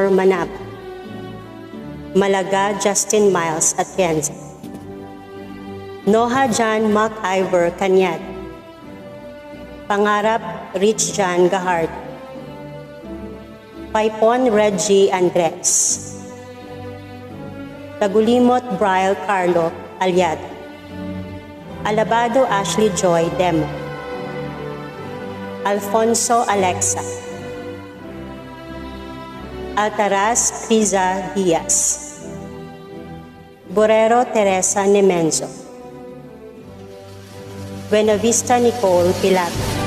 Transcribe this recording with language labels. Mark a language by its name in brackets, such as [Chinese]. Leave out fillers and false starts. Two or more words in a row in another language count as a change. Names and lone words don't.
[Filipino] Manaba, Malaga Justin Miles Atienza, Noha John MacIver Cañada, Pangarap Rich John Gahard, Paipon Reggie Andres, Tagulimot Brian Carlo Aliada, Alabado Ashley Joy Demo, Alfonso Alexa, Altaraz Criza Diaz, Borrero Teresa Nemenzo, Buenavista Nicole Pilato,